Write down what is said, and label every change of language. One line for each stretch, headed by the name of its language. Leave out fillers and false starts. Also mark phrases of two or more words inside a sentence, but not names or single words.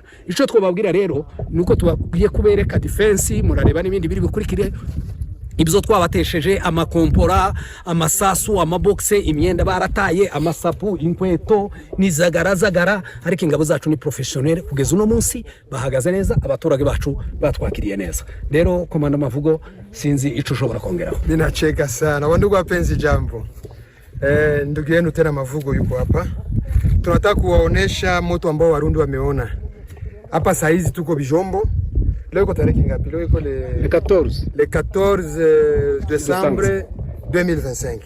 Rundi: Ico twababwira rero nuko tubagiye kubereka defense, murareba n'ibindi biri bikurikire ibyo twabatesheje, amakompora, amasasu, amaboxe, imyenda barataye, amasapu, inkweto nizagarazagara. Ariko ingabo zacu ni professionnel kugeza uno munsi bahagaze neza, abaturage bacu batwakiriye neza. Rero Komanda Mavugo, sinzi ico ushobora kongeraho.
Swahili: Ninacheka sana wandugu wapenzi, jambo. Ndugu yenu tena Mavugo yuko hapa. Tunataka kuwaonesha moto ambao Warundi wameona hapa. Saa hizi tuko Bijombo. Leo iko tarehe ngapi? Leo iko le 14 Desembre 2025.